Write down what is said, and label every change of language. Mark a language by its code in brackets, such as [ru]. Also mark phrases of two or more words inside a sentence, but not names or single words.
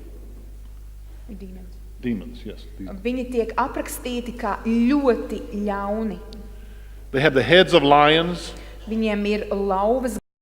[en] Demons, yes. [lv] Viņi tiek aprakstīti kā ļoti ļauni. [en] They have the heads of lions. [lv] Viņiem ir lauvas